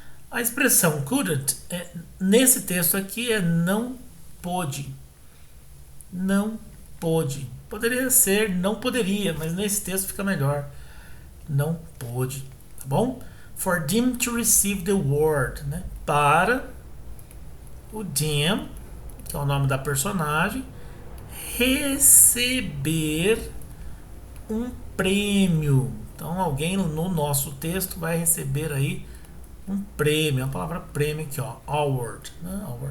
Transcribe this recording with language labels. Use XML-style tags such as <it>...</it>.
<pt>A expressão couldn't, nesse texto aqui, é não pôde. Não pôde. Poderia ser não poderia, mas nesse texto fica melhor. Não pôde, tá bom?</pt> <en>For them to receive the award, né?</en> <pt>Para o them, que é o nome da personagem, receber um prêmio. Então alguém no nosso texto vai receber aí um prêmio, a palavra prêmio aqui, ó, award, né?</pt>